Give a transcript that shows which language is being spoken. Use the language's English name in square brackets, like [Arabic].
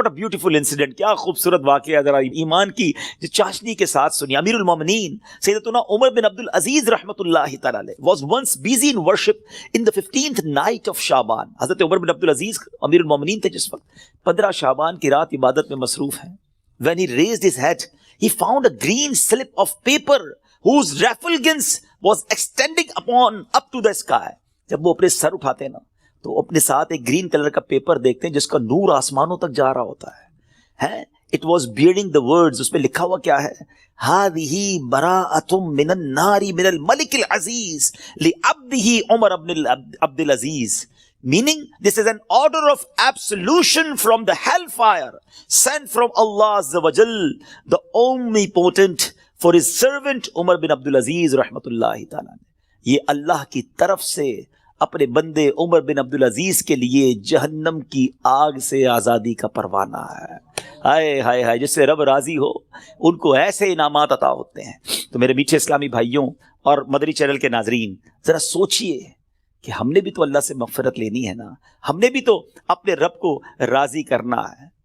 [English] What a beautiful incident، [Urdu] کیا خوبصورت واقعہ، ذرا ایمان کی جو چاشنی کے ساتھ سنی. [English] امیر المومنین سیدتنا عمر بن عبد العزیز رحمۃ اللہ تعالی علیہ was once busy in worship in the 15th night of Shaban. [Urdu] حضرت عمر بن عبد العزیز امیر المومنین تھے جس وقت 15 شعبان کی رات عبادت میں مصروف ہیں. [English] When he raised his head, he found a green slip of paper whose refulgence was extending up to the sky. [Urdu] جب وہ اپنے سر اٹھاتے ہیں نا تو اپنے ساتھ ایک گرین کلر کا پیپر دیکھتے ہیں جس کا نور آسمانوں تک جا رہا ہوتا ہے. [English] It was bearing the words، [Urdu] اس پہ لکھا ہوا کیا ہے؟ [Arabic] هذه براءة من النار من الملك العزيز لعبده عمر بن عبد العزيز. [English] Meaning, this is an order of absolution from the hellfire sent from Allah Azza wa Jal, the omnipotent, for his servant Umar bin Abdul Aziz rahmatullahi ta'ala. [Urdu] یہ اللہ کی طرف سے اپنے بندے عمر بن عبد العزیز کے لیے جہنم کی آگ سے آزادی کا پروانہ ہے. ہائے ہائے ہائے، جس سے رب راضی ہو ان کو ایسے انعامات عطا ہوتے ہیں. تو میرے میٹھے اسلامی بھائیوں اور مدری چینل کے ناظرین، ذرا سوچئے کہ ہم نے بھی تو اللہ سے مغفرت لینی ہے نا، ہم نے بھی تو اپنے رب کو راضی کرنا ہے.